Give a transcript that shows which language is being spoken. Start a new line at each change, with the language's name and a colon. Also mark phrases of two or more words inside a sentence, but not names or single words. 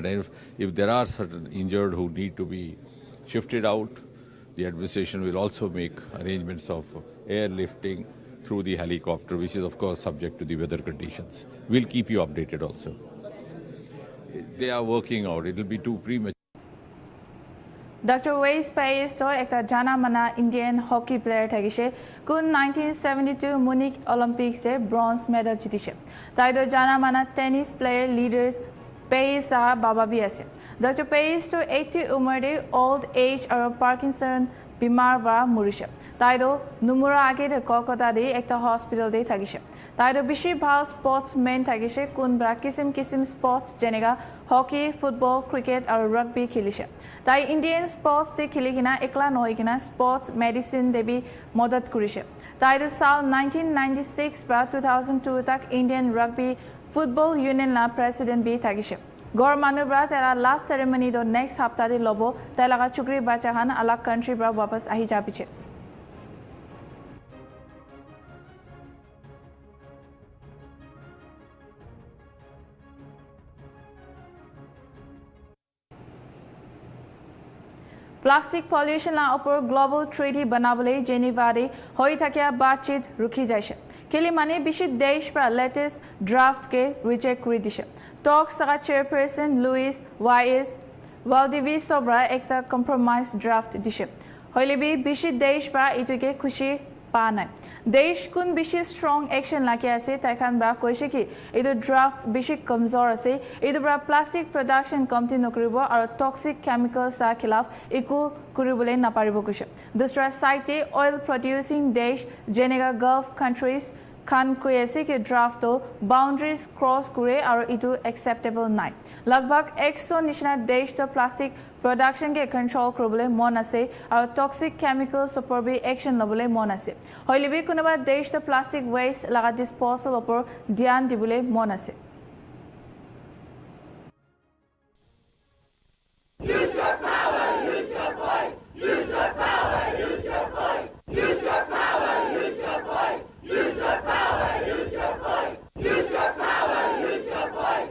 English: And if there are certain injured who need to be shifted out, the administration will also make arrangements of airlifting through the helicopter, which is of course subject to the weather conditions. We'll keep you updated also. They are working out. It will be too premature.
Naga Pidgin: Dr. Weiss Pais to ekta jana mana
English: Indian hockey player
Naga Pidgin: thagise kun 1972 Munich Olympics se
English: bronze medal
Naga Pidgin: jitise tai do jana mana
English: tennis player leaders
Naga Pidgin: Pais baba bi ase Dr. Pais to 80 umar de
English: old age
Naga Pidgin: aru Parkinson bimar ba murise tai do numura age de Kolkata de ekta hospital de thagise tai do bishi bhal sportsman thagise kun bra kisim sports jenega
English: hockey football cricket
Naga Pidgin: aru rugby khilise tai Indian sports de khilikina ekla noikina
English: sports medicine
Naga Pidgin: de bi modat kurise tai do sal 1996 bra 2002 tak Indian rugby football union la president bi thagise Gor manubra tera
English: last ceremony
Naga Pidgin: do next hafta de lobo telaga chukri bacha khan alag country bra wapas ahi jabiche
English: Plastic pollution
Naga Pidgin: la upor
English: global treaty
Naga Pidgin: banabole Geneva de hoi thakia batchit rukhi jaise keli mane bishi desh pra
English: latest draft
Naga Pidgin: ke reject kori dise talks saga chairperson Louis Y.S. Valdivia sobra ekta
English: compromise draft
Naga Pidgin: dise hoile bi bishi desh pra ituke khushi pa nai desh kun bishi
English: strong action
Naga Pidgin: laki ase taikhan bra koise ki edu draft bishi kamzor ase edu bra
English: plastic production
Naga Pidgin: komti nokribo aru
English: toxic chemicals
Naga Pidgin: sa khilaf eku kuribole naparibo koise dusra side
English: oil producing
Naga Pidgin: desh jenega
English: gulf countries
Naga Pidgin: Khan koise ki draft to
English: boundaries cross
Naga Pidgin: kure aru itu acceptable nai lagbhag 100 nishna desh to
English: plastic production
Naga Pidgin: ke control koribole mon ase aru
English: toxic chemicals
Naga Pidgin: upor bi action lobole mon ase hoile bi kunoba desh to
English: plastic waste
Naga Pidgin: laga disposal upor dhyan dibole mon ase
English: Use your power, use your voice. Use your power, use your voice. Use your power, use your voice. Use your power, use your voice. Use your power, use your voice.